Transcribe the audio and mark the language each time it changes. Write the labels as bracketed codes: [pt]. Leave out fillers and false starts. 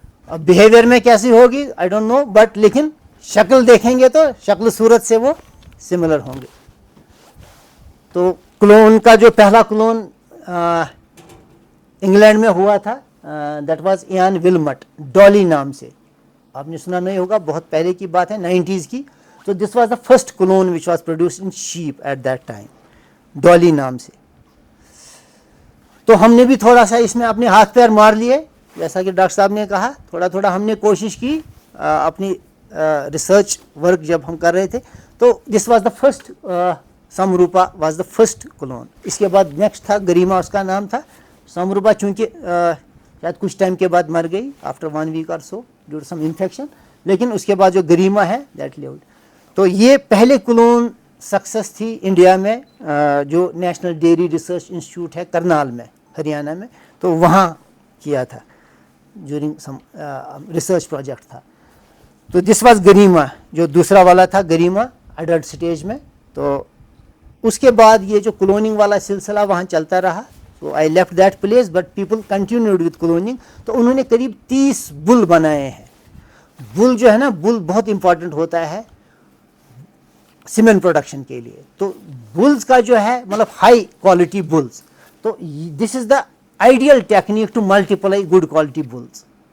[ur] اب بیہیویئر میں کیسی ہوگی [en] I don't know, [ur] بٹ لیکن شکل دیکھیں گے تو شکل صورت سے وہ سملر ہوں گے. تو کلون کا جو پہلا کلون انگلینڈ میں ہوا تھا, [en] that was Ian Wilmut, [ur] ڈالی نام سے, آپ نے سنا نہیں ہوگا, بہت پہلے کی بات ہے 90s کی. [en] تو this was the first clone which was produced in sheep at that time, Dolly نام سے. [ur] تو ہم نے بھی تھوڑا سا اس میں اپنے ہاتھ پیر مار لیے, جیسا کہ ڈاکٹر صاحب نے کہا, تھوڑا تھوڑا ہم نے کوشش کی اپنی ریسرچ ورک جب ہم کر رہے تھے. [en] تو this was the first, Samrupa was the first clone. [ur] اس کے بعد نیکسٹ تھا گریما, اس کا نام تھا. سمروپا چونکہ شاید کچھ ٹائم کے بعد مر گئی [en] after 1 week اور so due to some infection, [ur] لیکن اس کے بعد جو گریما ہے [en] That lived. [ur] تو یہ پہلے کلون سکسیس تھی انڈیا میں, جو نیشنل ڈیری ریسرچ انسٹیٹیوٹ ہے کرنال میں ہریانہ میں, تو وہاں کیا تھا [en] during some research project [ur] تھا. تو دس واز گریما, جو دوسرا والا تھا گریما اڈلٹ سٹیج میں. تو اس کے بعد یہ جو کلوننگ والا سلسلہ وہاں چلتا رہا. [en] So I left that place but people continued with cloning. [ur] تو انہوں نے قریب 30 بل بنائے ہیں. بل جو ہے نا, بل بہت امپورٹنٹ ہوتا ہے سیمن پروڈکشن کے لیے. تو بلز کا جو ہے مطلب ہائی کوالٹی بلز, تو [en] This is the ideal technique to multiply good quality bulls.